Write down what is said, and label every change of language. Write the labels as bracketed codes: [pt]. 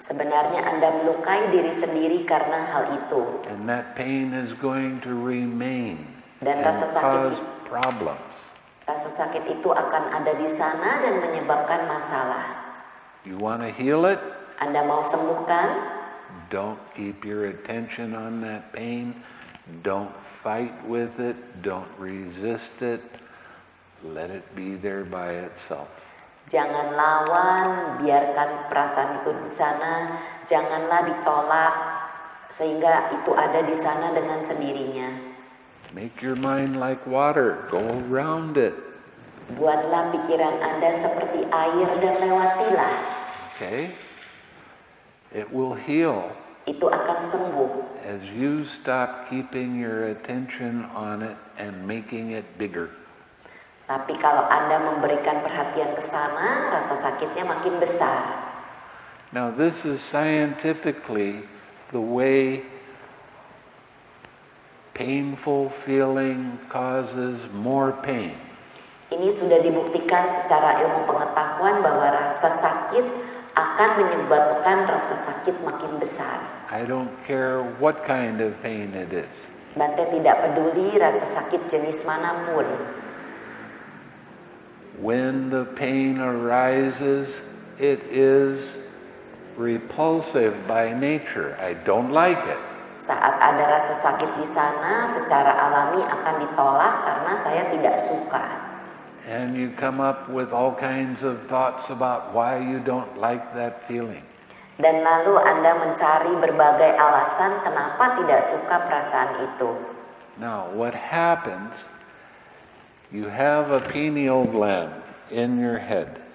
[id] sebenarnya Anda melukai diri sendiri karena hal itu. [en] And that pain is going to remain [id] Dan [en] and [id] rasa sakit [en] cause problems. [id] Rasa sakit itu akan ada di sana dan menyebabkan masalah. [en] You want to heal it? [id] Anda mau sembuhkan? [en] Don't keep your attention on that pain. Don't fight with it. Don't resist it. Let it be there by itself. [id] Jangan lawan, biarkan perasaan itu di sana. Janganlah ditolak, sehingga itu ada di sana dengan sendirinya. [en] Make your mind like water. Go around it. [id] Buatlah pikiran Anda seperti air dan lewatilah. [en] Okay? It will heal [id] Itu akan sembuh. [en] as you stop keeping your attention on it and making it bigger. [id] Tapi kalau Anda memberikan perhatian ke sana, rasa sakitnya makin besar. [en] Now, this is scientifically the way painful feeling causes more pain. [id] Ini sudah dibuktikan secara ilmu pengetahuan bahwa rasa sakit akan menyebabkan rasa sakit makin besar. [en] I don't care what kind of pain it is. [id] Bante tidak peduli rasa sakit jenis manapun. [en] When the pain arises, it is repulsive by nature. I don't like it. [id] Saat ada rasa sakit di sana, secara alami akan ditolak karena saya tidak suka. [en] And you come up with all kinds of thoughts about why you don't like that feeling. [id] Dan lalu Anda mencari berbagai alasan kenapa tidak suka perasaan itu. [en] Now, what happens, you have a pineal gland in your head.